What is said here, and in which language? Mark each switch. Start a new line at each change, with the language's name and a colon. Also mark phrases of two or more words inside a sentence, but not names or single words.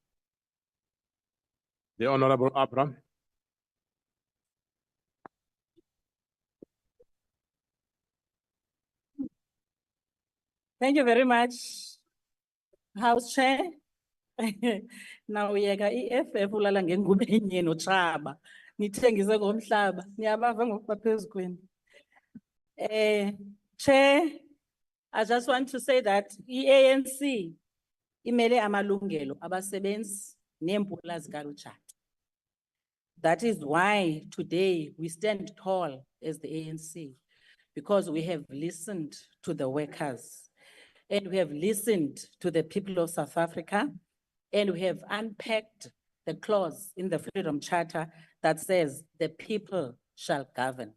English: The Honorable Abraham. Thank you very much, House Chair.
Xhosa: Now uyeka EFF ulala ngengubo enye noTshaba nithengise ngomhlaba niyabava ngokuphezu kwenu.
English: Chair, I just want to say that ANC
Xhosa: imele amalungelo abasebenzi neempumla zikalutsha.
English: That is why today we stand tall as the ANC, because we have listened to the workers and we have listened to the people of South Africa, and we have unpacked the clause in the Freedom Charter that says the people shall govern.